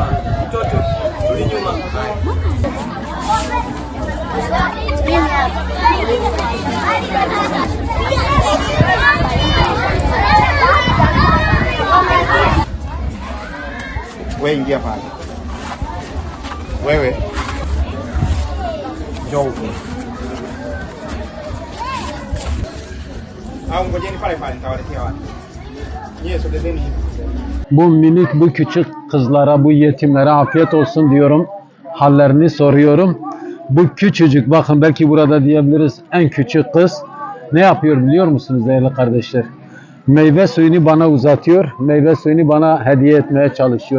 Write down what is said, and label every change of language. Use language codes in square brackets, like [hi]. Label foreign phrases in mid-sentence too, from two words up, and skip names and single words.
[sw] Mtoto, rudi nyuma. Wewe ingia pale. Wewe. Njoo huko. Au ngojeni pale pale nitawaletea watu. Nyie sogezeni hivi. [tr] Bu minik, bu küçük kızlara, bu yetimlere afiyet olsun diyorum. Hallerini soruyorum. Bu küçücük, bakın belki burada diyebiliriz en küçük kız ne yapıyor biliyor musunuz değerli kardeşler? Meyve suyunu bana uzatıyor. Meyve suyunu bana hediye etmeye çalışıyor.